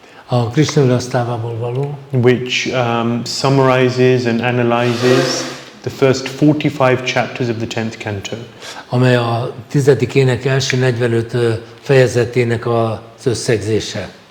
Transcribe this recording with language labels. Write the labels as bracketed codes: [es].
[hu] A Krishna Lila Stavaból való. [en] Which summarizes and analyzes the first 45 chapters of the 10th canto. [hu] Amely a 10. ének első 45 fejezetének az összegzése.